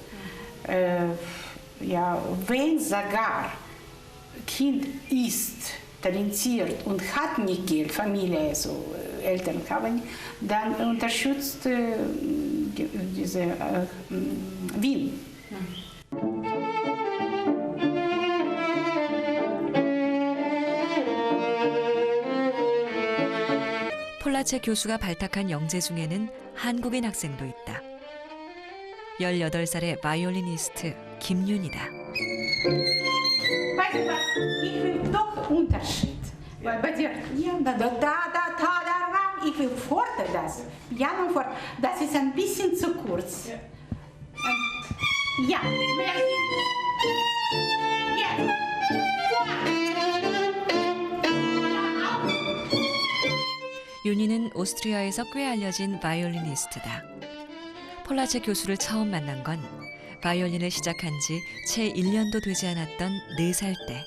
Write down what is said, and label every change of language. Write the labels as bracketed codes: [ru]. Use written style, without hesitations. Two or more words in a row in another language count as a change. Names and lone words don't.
[de] Ja, wenn sogar Kind ist talentiert und hat nicht Geld, Familie, also Eltern haben, dann unterstützt diese Wien. [ko] 폴라체 교수가 발탁한 영재 중에는 한국인 학생도 있다. 18살의 바이올리니스트 김윤이다. [de] Weißt du was? Ich will doch Unterschied. Weil bei dir, ja, ich will forte das. Piano fort. Das ist ein bisschen zu kurz. Ja, merci. Jetzt. [ko] 윤희는 오스트리아에서 꽤 알려진 바이올리니스트다. 폴라체 교수를 처음 만난 건 바이올린을 시작한 지 채 1년도 되지 않았던 4살 때.